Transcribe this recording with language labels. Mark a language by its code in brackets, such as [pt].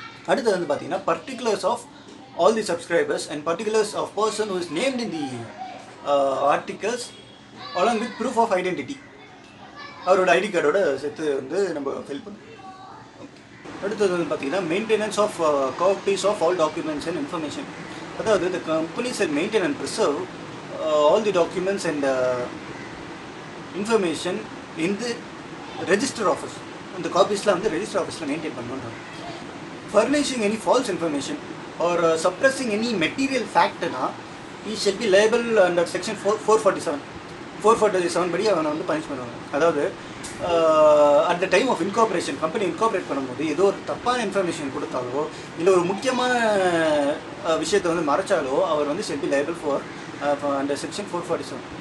[ta] அடுத்தது வந்து பார்த்திங்கன்னா [en] Particulars of all the subscribers and particulars of person who is named in the articles along with proof of identity. [ta] அவரோட ID கார்டோட சேர்த்து வந்து நம்ம ஃபில் பண்ணணும். அடுத்தது வந்து பார்த்திங்கன்னா [en] Maintenance of copies of all documents and information. அதாவது the companies will maintain and preserve all the documents and information in the register office. [ta] அந்த காப்பீஸ்லாம் வந்து ரெஜிஸ்டர் ஆஃபீஸில் மெயின்டைன் பண்ணணும். [en] furnishing any false information or suppressing any material fact na, he shall be liable under section 447 [ta] படி அவனை வந்து punish பண்ணுவாங்க. அதாவது [en] at the time of incorporation, [ta] company incorporate பண்ணும்போது ஏதோ ஒரு தப்பான இன்ஃபர்மேஷன் கொடுத்தாலோ இல்லை ஒரு முக்கியமான விஷயத்தை வந்து மறைச்சாலோ அவர் வந்து [en] shall be liable for under section 447.